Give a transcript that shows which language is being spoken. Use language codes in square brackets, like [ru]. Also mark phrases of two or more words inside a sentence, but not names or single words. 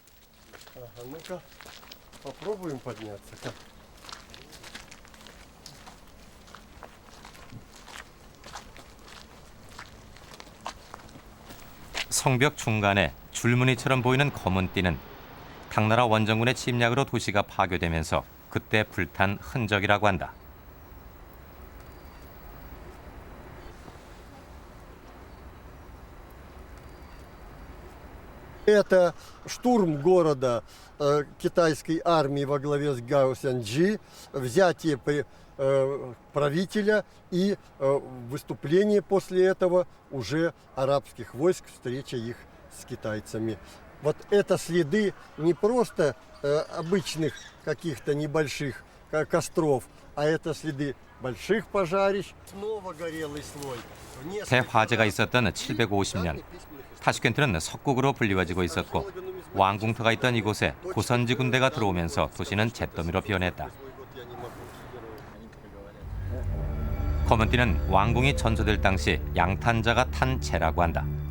[ko] 성벽 중간에 줄무늬처럼 보이는 검은 띠는 당나라 원정군의 침략으로 도시가 파괴되면서 그때 불탄 흔적이라고 한다. [ru] Это штурм города китайской армии во главе с Гао Сянджи, взятие правителя и выступление после этого уже арабских войск, встреча их с китайцами. Вот это следы не просто обычных каких-то небольших костров, а это следы больших пожарищ. Снова горелый слой. [ko] 대화재가 있었던 750년. 타슈켄트는 석국으로 불리워지고 있었고 왕궁터가 있던 이곳에 고선지 군대가 들어오면서 도시는 잿더미로 변했다. 검은띠는 왕궁이 전소될 당시 양탄자가 탄 재라고 한다.